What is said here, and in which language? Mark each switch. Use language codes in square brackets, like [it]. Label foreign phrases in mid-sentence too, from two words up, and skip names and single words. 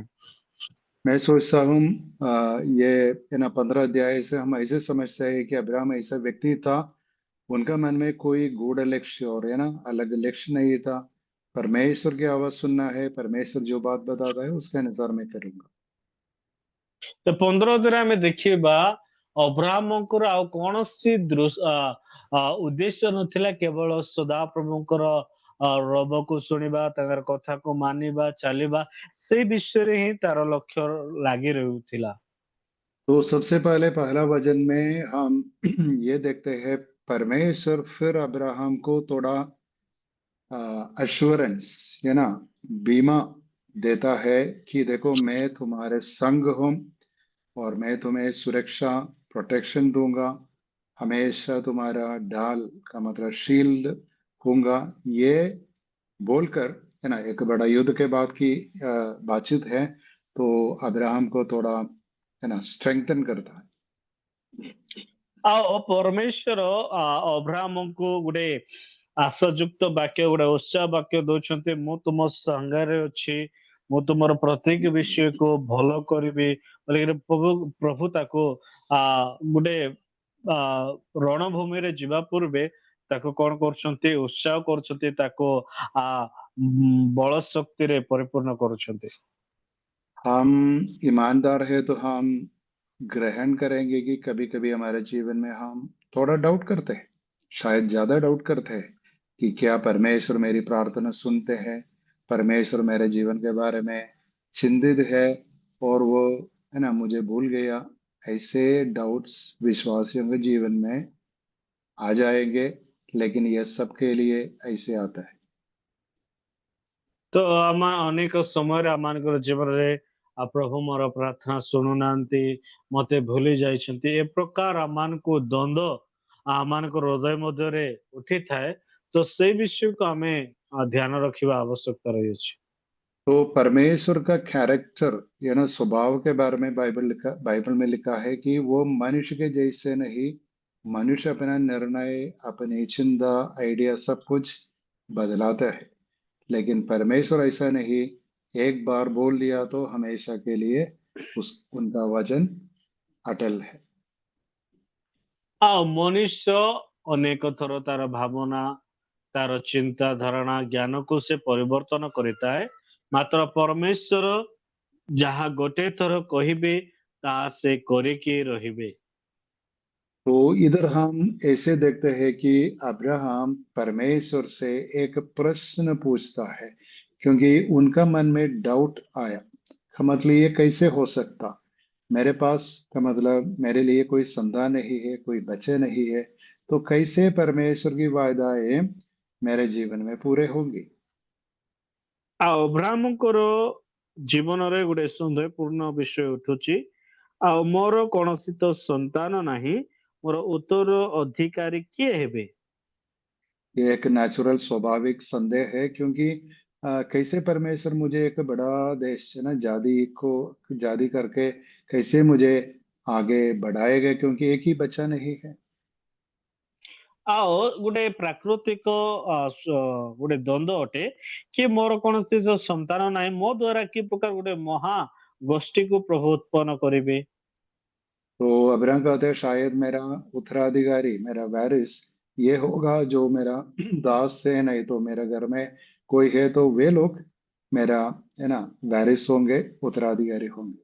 [hi] मैं सोचता हूँ ये, है ना, 15 अध्याय से हम ऐसे समझते हैं कि अब्राहम ऐसा व्यक्ति था, उनका मन में कोई गूढ़ लक्ष्य और, है ना, अलग लक्ष्य नहीं था। परमेश्वर की आवाज सुनना है, परमेश्वर जो बात बताता है उसके अनुसार मैं करूंगा। [or] ତ 15 ଆମେ ଦେଖିବା ଅବ୍ରାହ୍ମଙ୍କର ଆଉ କୌଣସି ଉଦ୍ଦେଶ୍ୟ ନଥିଲା, କେବଳ ସଦାପ୍ରଭୁଙ୍କର ରବକୁ ଶୁଣିବା, ତାଙ୍କର କଥାକୁ ମାନିବା, ଚାଲିବା, ସେଇ ବିଷୟରେ ହିଁ ତାର ଲକ୍ଷ୍ୟ ଲାଗି ରହୁଥିଲା। [hi] तो सबसे पहले पहला वचन में हम ये देखते हैं, परमेश्वर फिर अब्राहम को थोड़ा अश्योरेंस, है ना, बीमा देता है कि देखो मैं तुम्हारे संग हूं और मैं तुम्हें सुरक्षा, प्रोटेक्शन दूंगा, हमेशा तुम्हारा ढाल का मतलब शील्ड होऊंगा। ये बोलकर, है ना, एक बड़ा युद्ध के बाद की बातचीत है, तो अब्राहम को थोड़ा, है ना, स्ट्रेंथन करता है। [or] ଆଉ ପରମେଶ୍ୱର ଅବ୍ରାହ୍ମଙ୍କୁ ଗୋଟେ ଆଶାଯୁକ୍ତ ବାକ୍ୟ, ଗୋଟେ ଉତ୍ସାହ ବାକ୍ୟ ଦଉଛନ୍ତି, ମୁଁ ତୁମ ସାଙ୍ଗରେ ଅଛି, ମୁଁ ତୁମର ପ୍ରତ୍ୟେକ ବିଷୟକୁ ଭଲ କରିବି ବୋଲିକିରି ପ୍ରଭୁ ତାକୁ ଗୋଟେ ରଣଭୂମିରେ ଯିବା ପୂର୍ବେ ତାକୁ କଣ କରୁଛନ୍ତି, ଉତ୍ସାହ କରୁଛନ୍ତି, ତାକୁ ବଳ ଶକ୍ତିରେ ପରିପୂର୍ଣ୍ଣ କରୁଛନ୍ତି। [hi] हम ईमानदार है तो हम ग्रहण करेंगे कि कभी कभी हमारे जीवन में हम थोड़ा डाउट करते हैं, शायद ज्यादा डाउट करते हैं कि क्या परमेश्वर मेरी प्रार्थना सुनते हैं, परमेश्वर मेरे जीवन के बारे में चिंतित है और वो, है ना, मुझे भूल गया। ऐसे डाउट्स विश्वासियों के जीवन में आ जाएंगे, लेकिन यह सबके लिए ऐसे आता है। [or] तो ଆମ ଅନେକ ସମୟରେ ଆମମାନଙ୍କର ଜୀବନରେ ପ୍ରଭୁ ମୋର ପ୍ରାର୍ଥନା ଶୁଣୁନାହାନ୍ତି, ମତେ ଭୁଲି ଯାଇଛନ୍ତି, ଏ ପ୍ରକାର ଆମମାନଙ୍କୁ ଦ୍ୱନ୍ଦ୍ୱ ଆମମାନଙ୍କ ହୃଦୟ ମଧ୍ୟରେ ଉଠିଥାଏ। ତ ସେଇ ବିଷୟକୁ ଆମେ ଧ୍ୟାନ ରଖିବା ଆବଶ୍ୟକତା ରହିଅଛି। [hi] तो परमेश्वर का कैरेक्टर, या ना, स्वभाव के बारे में बाइबल में लिखा है कि वो मनुष्य के जैसे नहीं। मनुष्य अपना निर्णय, अपनी चिंता, आइडिया सब कुछ बदलाता है, लेकिन परमेश्वर ऐसा नहीं। एक बार बोल दिया तो हमेशा के लिए उनका वचन अटल है। [or] ଆଉ ମନୁଷ୍ୟ ଅନେକ ଥର ତାର ଭାବନା, ତାର ଚିନ୍ତା ଧାରଣା, ଜ୍ଞାନକୁ ସେ ପରିବର୍ତ୍ତନ କରିଥାଏ, ମାତ୍ର ପରମେଶ୍ୱର ଯାହା ଗୋଟେ ଥର କହିବେ ତାହା ସେ କରିକି ରହିବେ। [hi] तो इधर हम ऐसे देखते हैं कि अब्राहम परमेश्वर से एक प्रश्न पूछता है, क्योंकि उनका मन में डाउट आया। का मतलब ये कैसे हो सकता, मेरे पास, का मतलब मेरे लिए कोई संतान नहीं है, कोई बच्चे नहीं है, तो कैसे परमेश्वर की वायदाएं मेरे जीवन में पूरे होंगी। [or] ଆଉ ଅବ୍ରାହ୍ମଙ୍କର ଜୀବନରେ ଗୋଟେ ସନ୍ଦେହପୂର୍ଣ୍ଣ ବିଷୟ ଉଠୁଛି। ଆଉ ମୋର କୌଣସି ତ ସନ୍ତାନ ନାହିଁ, ମୋର ଉତ୍ତର ଅଧିକାରୀ किए ହେବେ। [hi] ये एक नेचुरल स्वाभाविक संदेह है, क्योंकि कैसे परमेश्वर मुझे एक बड़ा देश, है ना, जादी करके कैसे मुझे आगे बढ़ाएगा, क्योंकि एक ही बच्चा नहीं है। [or] ଆଉ ଗୋଟେ ପ୍ରାକୃତିକ ଗୋଟେ ଦ୍ୱନ୍ଦ୍ୱ ଅଟେ କି ମୋର କୌଣସି ଯୋଉ ସନ୍ତାନ ନାହିଁ, ମୋ ଦ୍ଵାରା କି ପ୍ରକାର ଗୋଟେ ମହା ଗୋଷ୍ଠୀକୁ ପ୍ରଭୁ ଉତ୍ପନ୍ନ କରିବେ। [hi] तो अब्राहम कहते हैं शायद मेरा उत्तराधिकारी, मेरा वारिस ये होगा जो मेरा दास है, नहीं तो मेरे घर में कोई है तो वे लोग मेरा, है ना, वारिस होंगे, उत्तराधिकारी होंगे।